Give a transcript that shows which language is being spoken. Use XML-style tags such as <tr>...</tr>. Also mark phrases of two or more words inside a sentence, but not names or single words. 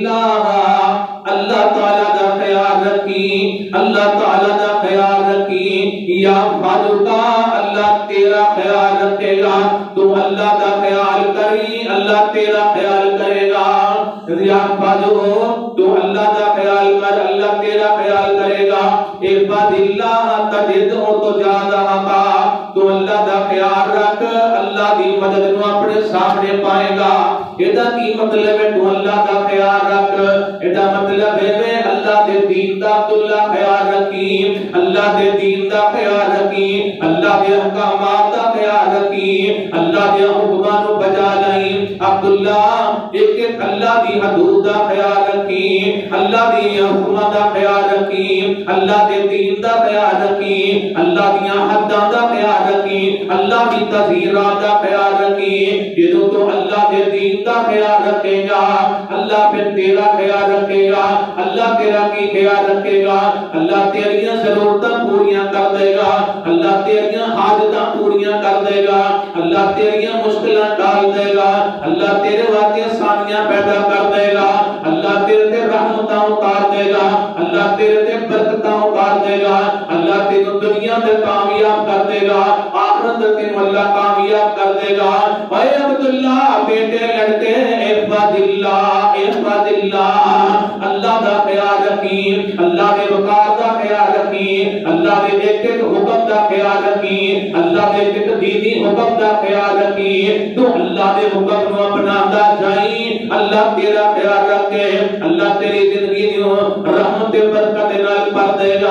<pa>اللہ، اللہ تعالیٰ دا خیال رکھی، اللہ تعالیٰ دا خیال رکھی، یا فاضلہ اللہ تیرا خیال رکھے گا، تو اللہ دا خیال کری اللہ تیرا خیال کرے گا، یا فاضلہ تو اللہ دا خیال کر اللہ تیرا خیال کرے گا،</pa> <ar>احفظ اللہ تجدہ تجاہک،</ar> <pa>تو اللہ دا خیال رکھ اللہ دی مدد نو اپنے سامنے پائے گا۔ ایدا کی مطلب ہے تو اللہ دا خیال رکھ، ایدا مطلب ہے اللہ دے دین دا اللہ خیال رکھی، اللہ دے دین دا خیال رکھی، اللہ دے احکامات دا خیال رکھی، اللہ دے حکماں نو بجا لئی، عبداللہ ایک ایک اللہ دی حدود دا خیال رکھی، اللہ دی حکماں دا خیال رکھی، اللہ دے دین دا خیال رکھی، اللہ دیاں حداں دا خیال رکھی، اللہ دی تذہیرات دا خیال رکھی۔ جدوں تو اللہ دے دین دا خیال رکھے گا، اللہ پھر تیرا خیال رکھے گا، اللہ تیرا کی خیال رکھے گا، اللہ تیریاں ضرورتاں پوریاں کر دے گا، اللہ تیریاں حاجتاں پوریاں کر دے گا، اللہ تیریاں مشکلاں ٹال دے گا، اللہ تیرے واسطے آسانیاں پیدا کر دے گا، اللہ تیرے تے رحمتاں اتار دے گا، اللہ تیرے تے برکتاں اتار دے گا، اللہ تینوں دنیا میں کامیاب کر دے گا، آخرت میں تینوں اللہ کامیاب کر دے گا۔ اے عبداللہ بیٹے لڑکے</pa> <ar>احفظ اللہ احفظ اللہ،</ar> <pa>اللہ دا خیال رکھی، اللہ دے وقار دا خیال رکھی، اللہ دے ایک ایک حکم دا خیال رکھی، اللہ دے ایک ایک دینی حکم دا خیال رکھی، تو اللہ دے حکم نو اپناتا جائیں، اللہ تیرا خیال رکھے، اللہ تیری زندگی نو رحمت برکت نال بھر دے گا۔</pa>